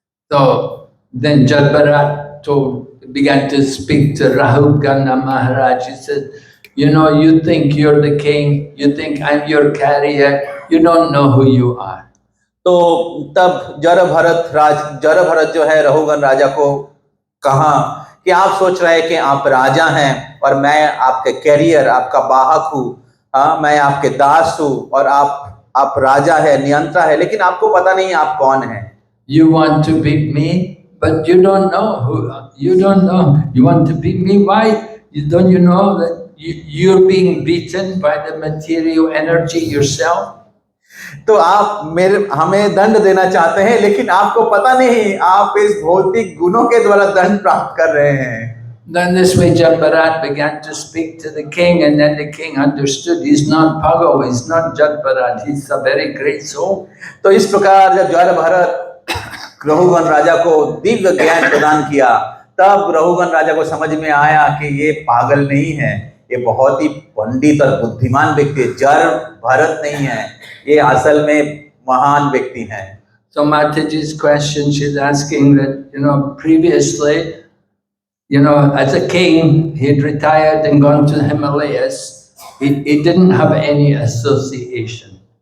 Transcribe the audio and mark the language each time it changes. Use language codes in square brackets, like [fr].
[en] So then Jadbarat began to speak to Rahugana Maharaj. He said, you think you're the king, you think I'm your carrier, you don't know who you are. [hi] तो तब जड़भरत जो है रहुगन राजा को कहा कि आप सोच रहे हैं कि आप राजा हैं और मैं आपके कैरियर, आपका वाहक हूँ, मैं आपके दास हूँ और आप राजा है, नियंत्रण है, लेकिन आपको पता नहीं आप कौन हैं। [en] You want to beat me, but you don't know who. You don't know. You want to beat me? Why? Don't you know that you're being beaten by the material energy yourself? [hi] तो आप हमें दंड देना चाहते हैं, लेकिन आपको पता नहीं आप इस भौतिक गुणों के द्वारा दंड प्राप्त कर रहे हैं। [en] Then this way Jadbarat began to speak to the king, and then the king understood he's not Pago, he's not Jadbarat, he's a very great soul. [hi] तो इस प्रकार जब जड़भरत रहुगन राजा को दिव्य ज्ञान प्रदान किया, तब रहुगन राजा को समझ में आया कि ये पागल नहीं है, ये बहुत ही पंडित और बुद्धिमान व्यक्ति है, जड़भरत नहीं है, ये असल में महान व्यक्ति है। [en] So Mataji's question, she's asking that, previously, as a king, he'd retired and gone to the Himalayas. He didn't have any association.